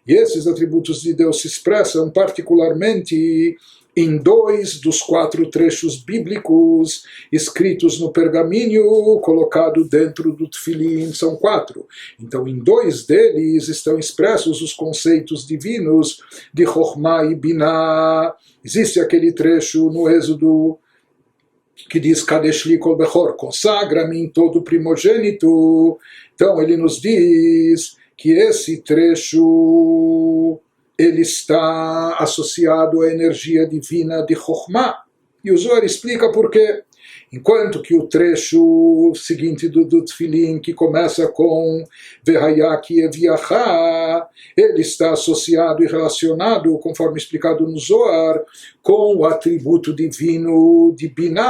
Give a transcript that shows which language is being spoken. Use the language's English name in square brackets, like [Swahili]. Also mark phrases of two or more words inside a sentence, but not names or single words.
[Portuguese] E esses atributos de Deus se expressam particularmente em 2 dos 4 trechos bíblicos escritos no pergaminho colocado dentro do Tefilin, são 4. Então, em 2 deles estão expressos os conceitos divinos de Chokhmah e Binah. Existe aquele trecho no Êxodo que diz [Hebrew] קדש לי כל בכור, [Portuguese] consagra-me em todo primogênito. Então, ele nos diz que esse trecho ele está associado à energia divina de Chokhmah. E o Zohar explica por quê. Enquanto que o trecho seguinte do Tefilin, que começa com [Hebrew] והיה כי יביאך, [Portuguese] ele está associado e relacionado, conforme explicado no Zohar, com o atributo divino de Binah.